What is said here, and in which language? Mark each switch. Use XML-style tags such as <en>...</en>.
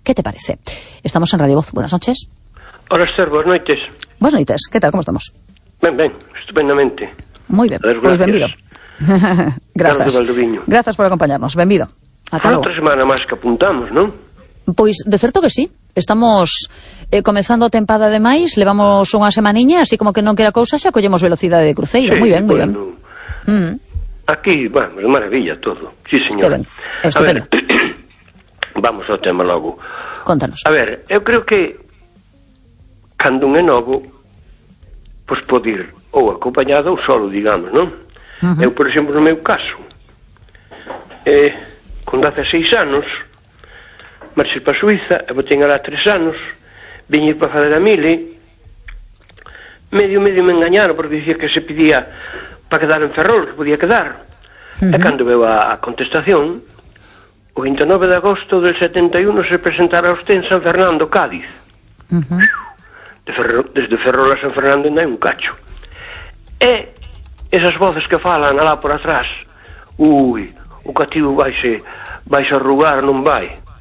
<es>¿Qué te parece? Estamos en Radio Voz. Buenas noches. Hola, Esther. Buenas noches. Buenas noches. ¿Qué tal? ¿Cómo estamos? Bien, estupendamente. Muy bien. Ver, pues bienvenido. Gracias. Gracias por acompañarnos. Bienvenido. Hasta otra semana más que apuntamos, ¿no? Pues de cierto que sí.</es> <gl>Estamos comenzando a tempada de maíz, levamos unha semaniña, así como que non quera cousa, xa collemos velocidade de cruceiro.</gl> <es>Sí, muy bien, bueno, muy bien. Aquí, bueno, de maravilla todo. Sí, señora.</es> <gl>Qué ben. Esto, a ver, vamos ao tema logo. Contanos. A ver, eu creo que cando un é novo, pues pode ir ou acompañado ou solo, digamos, ¿no? Uh-huh. Eu, por exemplo, no meu caso, con 16 anos, marxei para Suiza, e botei alá 3 anos, viñe para fazer a mili, medio me engañaron, porque dicía que se pedía para quedar en Ferrol, que podía quedar. Uh-huh. E cando veo a contestación, o 29 de agosto del 71</gl> <es>se presentará usted</es> <gl>en San Fernando, Cádiz. Uh-huh. Desde Ferrol a San Fernando ainda hai un cacho. E esas voces que falan alá por atrás, ui, o cativo vais a arrugar, non vai.</gl>